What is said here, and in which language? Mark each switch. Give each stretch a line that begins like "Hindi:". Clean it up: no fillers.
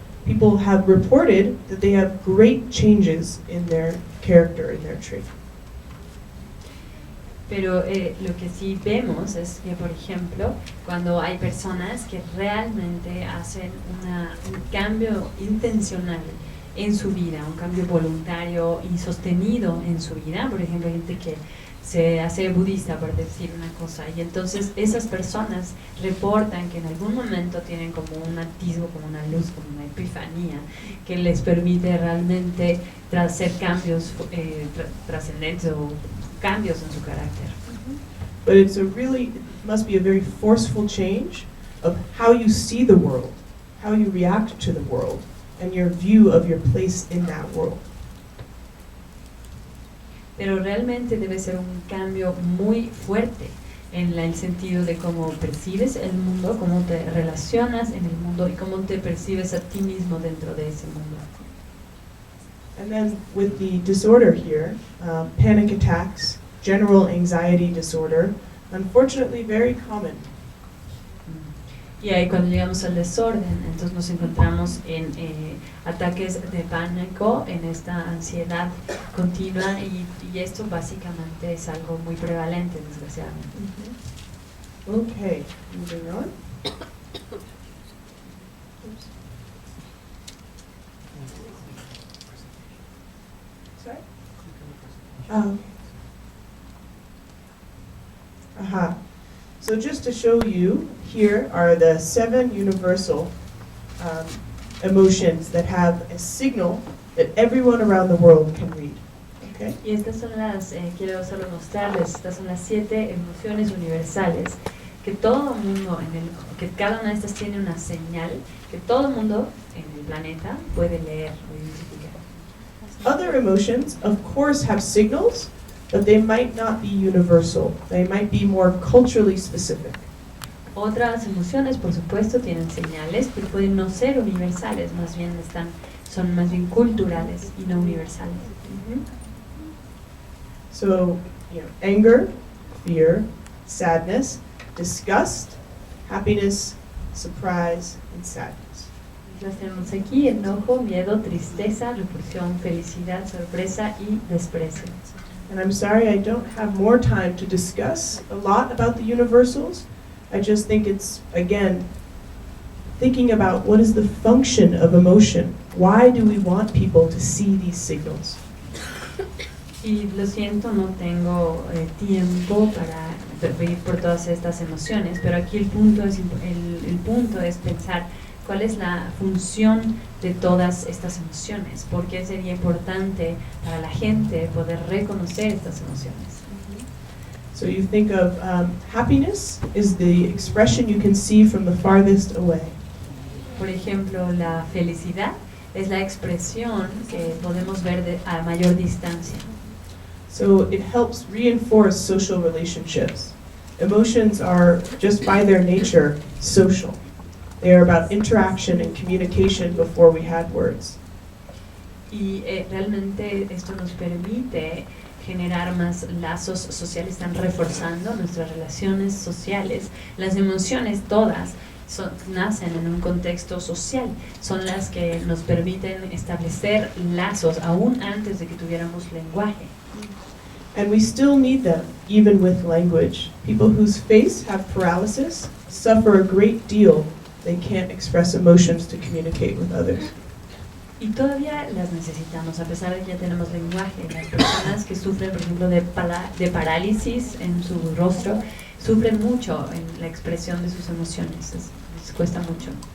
English: People have reported that they have great changes in their character, in their trait.
Spanish: Pero lo que sí vemos es que, por ejemplo, cuando hay personas que realmente hacen un cambio intencional en su vida, un cambio voluntario y sostenido en su vida, por ejemplo, gente que se hace budista, por decir una cosa, y entonces esas personas reportan que en algún momento tienen como un atisbo, como una luz, como una epifanía, que les permite realmente hacer cambios trascendentes o cambios en su carácter.
English: But it must be a very forceful change of how you see the world, how you react to the world, and your view of your place in that world.
Spanish: Pero realmente debe ser un cambio muy fuerte en el sentido de cómo percibes el mundo, cómo te relacionas en el mundo y cómo te percibes a ti mismo dentro de ese mundo.
English: And then with the disorder here, panic attacks, general anxiety disorder, unfortunately very common.
Spanish: Y ahí cuando llegamos al desorden, entonces nos encontramos en ataques de pánico, en esta ansiedad continua y esto básicamente es algo muy prevalente, desgraciadamente.
English: Okay, moving on. Sorry? Aha. So just to show you, here are the 7 universal emotions that have a signal that everyone around the world can read. Okay?
Spanish: Y estas son quiero solo mostrarles, estas son las 7 emociones universales que todo mundo, que cada una de estas tiene una señal que todo mundo en el planeta puede leer o identificar.
English: Other emotions, of course, have signals, but they might not be universal. They might be more culturally specific.
Spanish: Otras emociones, por supuesto, tienen señales, pero pueden no ser universales, más bien son más bien culturales y no universales.
English: So, anger, fear, sadness, disgust, happiness, surprise, and sadness.
Spanish: Las tenemos aquí: enojo, miedo, tristeza, repulsión, felicidad, sorpresa y desprecio.
English: And I'm sorry I don't have more time to discuss a lot about the universals. I just think it's, again, thinking about what is the function of emotion. Why do we want people to see these signals?
Spanish: Y lo siento, no tengo tiempo para ir por todas estas emociones, pero aquí el punto es pensar cuál es la función de todas estas emociones, por qué sería importante para la gente poder reconocer estas emociones.
English: So you think of happiness is the expression you can see from the farthest away.
Spanish: Por ejemplo, la felicidad es la expresión que podemos ver a mayor distancia.
English: So it helps reinforce social relationships. Emotions are, just by their nature, social. They are about interaction and communication before we had words.
Spanish: Y realmente esto nos permite generar más lazos sociales, están reforzando nuestras relaciones sociales. Las emociones todas nacen en un contexto social, son las que nos permiten establecer lazos aún antes de que tuviéramos lenguaje.
English: And we still need them, even with language. People whose face have paralysis suffer a great deal. They can't express emotions to communicate with others.
Spanish: Y todavía las necesitamos, a pesar de que ya tenemos lenguaje. Las personas que sufren, por ejemplo, de parálisis en su rostro, sufren mucho en la expresión de sus emociones, les cuesta mucho.